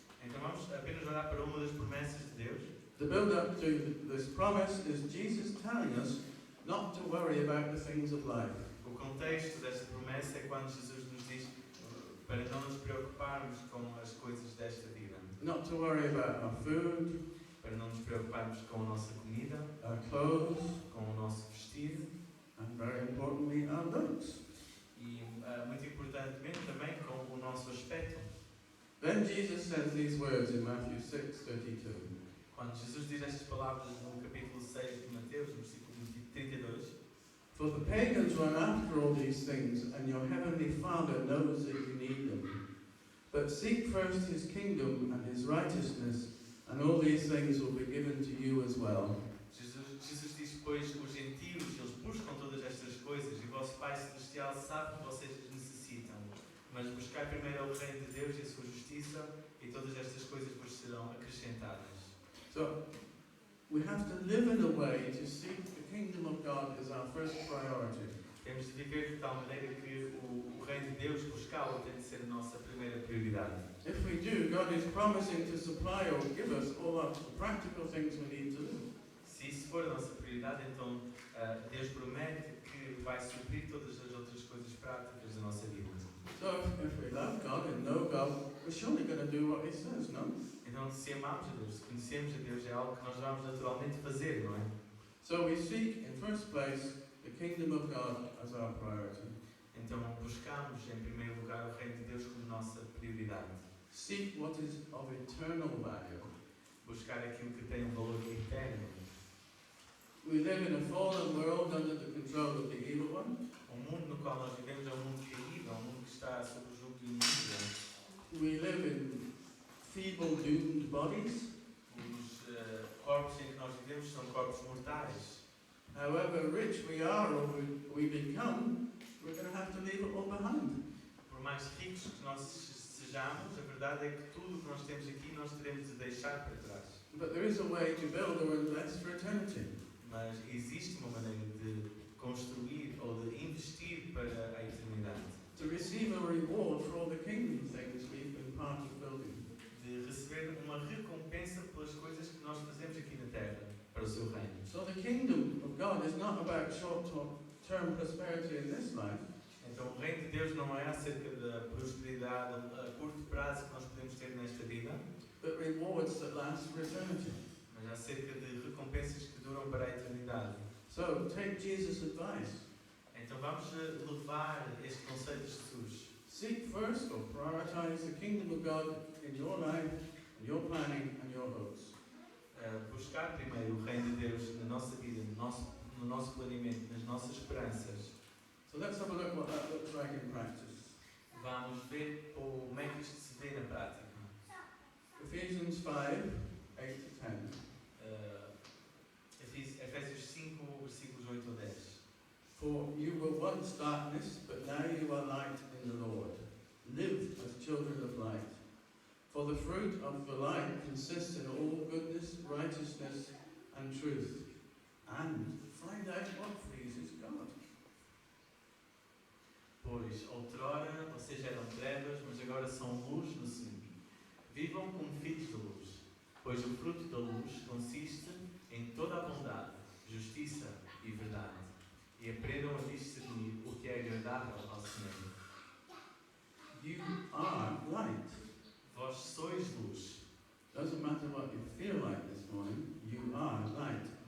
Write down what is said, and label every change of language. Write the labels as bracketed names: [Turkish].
[Portuguese] Então vamos apenas olhar para uma das promessas de Deus. [English] The build-up to this promise is Jesus telling us not to worry about the things of life. [Portuguese] O contexto desta promessa é quando Jesus nos diz para não nos preocuparmos com as coisas desta vida. [English] Not to worry about our food, [Portuguese] Para não nos preocuparmos com a nossa comida, [English] our clothes, [Portuguese] com o nosso vestido [English] and very importantly, our looks. [Portuguese] e, muito importantemente, também com o nosso aspecto. [English] Then Jesus says these words in Matthew 6:32. [Portuguese] Quando Jesus diz estas palavras no capítulo 6 de Mateus, no versículo 32, [English] For the pagans run after all these things, and your heavenly Father knows that you need them. But seek first his kingdom and his righteousness, and all these things will be given to you as well. [Portuguese] Jesus diz, pois os gentios, eles buscam todas estas coisas, e o vosso Pai Celestial Celestial sabe que vocês necessitam, mas buscar primeiro o reino de Deus e a sua justiça e todas estas coisas vos serão acrescentadas. [English] So, we have to live in a way to seek the kingdom of God as our first priority. [Portuguese] Temos de viver de tal maneira que o reino de Deus, buscá-lo, tem de ser a nossa primeira prioridade. [English] If we do, God is promising to supply or give us all of the practical things we need to live. [Portuguese] Se isso for a nossa prioridade, então Deus promete que vai suprir todas as outras coisas práticas da nossa vida. [English] So, if we love God and know God, we're surely going to do what He says, no? [Portuguese] Então, se amamos a Deus, se conhecemos a Deus, é algo que nós vamos naturalmente fazer, não é? [English] So we seek, in first place, the kingdom of God as our priority. [Portuguese] Então, buscamos em primeiro lugar o reino de Deus como nossa prioridade. [English] Seek what is of eternal value. [Portuguese] Buscar aquilo que tem um valor eterno. [English] We live in a fallen world under the control of the evil one. [Portuguese] O mundo no qual nós vivemos é um mundo caído, é um mundo que está sob o jugo do inimigo. [English] We live in feeble, doomed bodies. [Portuguese] Os corpos em que nós vivemos são corpos mortais. [English] However rich we are or we become, we're going to have to leave it all behind. [Portuguese] Por mais ricos que nós sejamos, a verdade é que tudo o que nós temos aqui nós teremos de deixar para trás. [English] But there is a way to build or invest for eternity. [Portuguese] Mas existe uma maneira de construir ou de investir para a eternidade. [English] To receive a reward for all the kingdom things we've been part of building. [Portuguese] De receber uma recompensa pelas coisas que nós fazemos aqui na Terra, para o seu reino. [English] So the kingdom of God is not about short-term prosperity in this life. [Portuguese] Então o reino de Deus não é acerca da prosperidade a curto prazo que nós podemos ter nesta vida, [English] But rewards that last for eternity. [Portuguese] mas acerca de recompensas que duram para a eternidade. [English] So take Jesus' advice. [Portuguese] Então vamos levar este conceito de Jesus. [English] Seek first or prioritize the kingdom of God in your life, in your planning and your hopes. [Portuguese] Buscar primeiro o reino de Deus na nossa vida, no nosso planeamento, nas nossas esperanças. [English] So let's have a look what that looks like in practice. [Portuguese] Vamos ver como é que isto se vê na prática. [English] Ephesians 5, 8 to 10. [Portuguese] Efésios 5, versículos 8 a 10. [English] For you were once darkness, but now you are light in the Lord. Live as children of light. For the fruit of the light consists in all goodness, righteousness, and truth. And find out what pleases God. [Portuguese] Pois, outrora, vocês eram trevas, mas agora são luz no Senhor. Vivam como filhos da luz, pois o fruto da luz consiste em toda a bondade, justiça e verdade. E aprendam a discernir o que é agradável ao Senhor. [English] You are light. [Portuguese] Vós sois luz. [English] Doesn't matter what you feel like this morning, you are light.